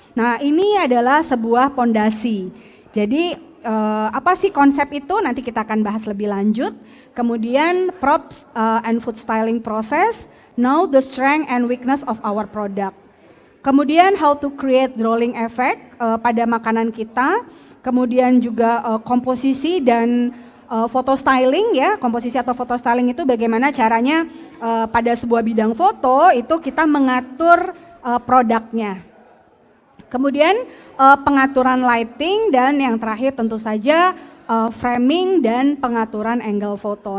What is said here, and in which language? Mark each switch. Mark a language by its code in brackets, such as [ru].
[id] Nah, ini adalah sebuah pondasi. Jadi apa sih konsep itu? Nanti kita akan bahas lebih lanjut. Kemudian [en] props and food styling process, know the strength and weakness of our product. [id] Kemudian [en] how to create drawing effect [id] pada makanan kita. Kemudian juga komposisi dan foto styling ya, komposisi atau foto styling itu bagaimana caranya pada sebuah bidang foto itu kita mengatur produknya. Kemudian pengaturan lighting dan yang terakhir tentu saja framing dan pengaturan angle foto.